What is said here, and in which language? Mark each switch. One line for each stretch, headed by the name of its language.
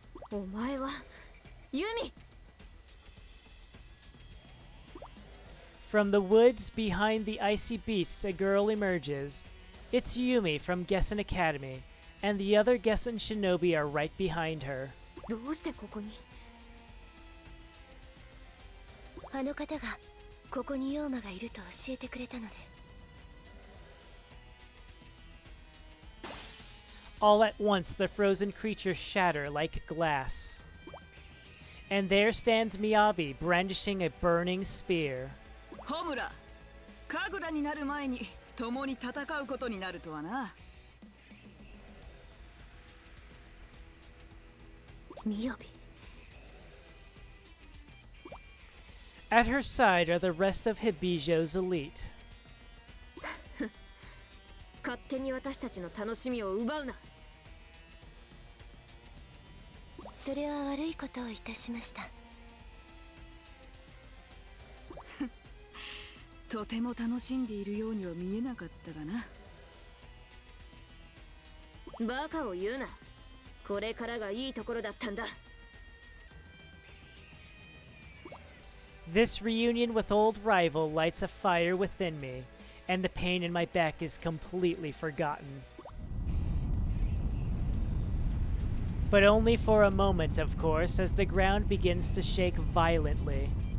Japanese: お前はユミ。
English: From the woods behind the icy beasts, a girl emerges. It's Yumi from Gessen Academy, and the other Gessen Shinobi are right behind her.
Japanese: どうしてここに？あの方がここにヨーマがいると教えてくれたので。
English: All at once, the frozen creatures shatter like glass. And there stands Miyabi, brandishing a burning spear.
Japanese: ホムラ、カグラになる前に共に戦うことになるとはな。みやび。
English: At her side are the rest of Hebijo's elite.
Japanese: 勝手に私たちの楽しみを奪うな。それは悪いことをいたしました。とても楽しんでいるようには見えなかったがな。バカを言うな。これからがいいところだったんだ。
English: This reunion with old rival lights a fire within me, and the pain in my back is completely forgotten. But only for a moment, of course, as the ground begins to shake violently.